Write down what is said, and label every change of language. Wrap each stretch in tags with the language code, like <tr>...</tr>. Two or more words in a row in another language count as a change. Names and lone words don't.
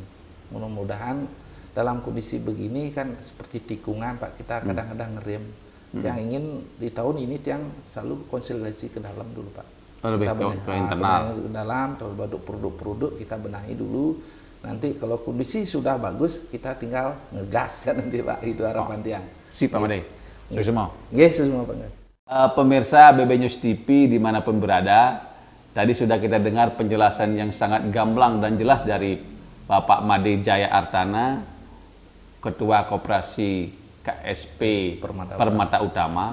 <id>Mudah-mudahan dalam kondisi begini kan seperti tikungan Pak, kita kadang-kadang ngerem. Yang ingin di tahun ini yang selalu konsolidasi ke dalam dulu Pak. Lebih Kita ke internal. ke dalam, terhadap produk-produk kita benahi dulu. Nanti kalau kondisi sudah bagus, kita tinggal ngegas kan nanti Pak, itu harapan tiang. Sip Pak Made. Sukses mau. Nggih, semua Pak. Pemirsa BB News TV dimanapun berada, tadi sudah kita dengar penjelasan yang sangat gamblang dan jelas dari Bapak Made Jaya Artana, Ketua Koperasi KSP Permata Utama.</id>